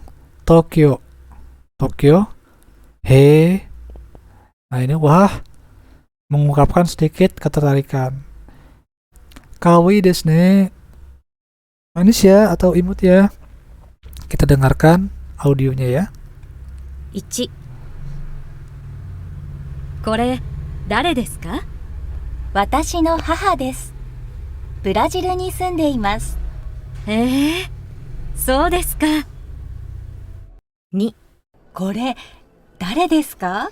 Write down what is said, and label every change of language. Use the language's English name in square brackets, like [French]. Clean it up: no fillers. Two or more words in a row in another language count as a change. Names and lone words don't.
[Indonesian] Tokyo, Tokyo. He. Nah, ini wah, mengungkapkan sedikit ketertarikan. [Japanese] かわいいですね. [Indonesian] Manis ya atau imut ya. Kita dengarkan audionya ya. [Japanese] 1、これ誰ですか？私の母です。ブラジルに住んでいます。へえ、そうですか。2、これ誰ですか？